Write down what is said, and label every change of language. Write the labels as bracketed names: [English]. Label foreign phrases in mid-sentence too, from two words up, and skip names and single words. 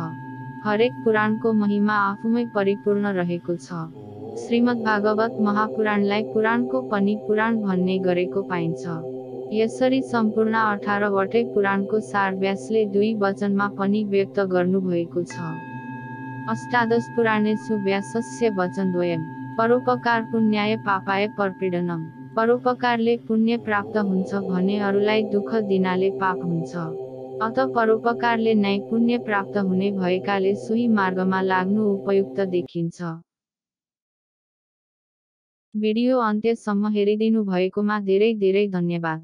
[Nepali] हरेक पुराणको महिमा आफूमै परिपूर्ण रहेको छ। श्रीमद्भागवत महापुराणलाई पुराणको पनि पुराण भन्ने गरेको पाइन्छ। यसरी सम्पूर्ण 18 वटै पुराणको सार व्यासले 2 वचनमा पनि व्यक्त गर्नुभएको छ। [Sanskrit] अष्टादश पुराणेषु व्यासस्य वचनद्वयम्। परोपकार पुण्याय पापाय परपीडनम्। [Nepali] परोपकारले पुण्य प्राप्त हुन्छ भने अरूलाई दुःख दिनाले पाप हुन्छ। अत परोपकारले नै पुण्य प्राप्त हुने भएकाले सोही मार्गमा लाग्नु उपयुक्त देखिन्छ। भिडियो अन्त्यसम्म हेरिदिनु भएकोमा धेरै धेरै धन्यवाद।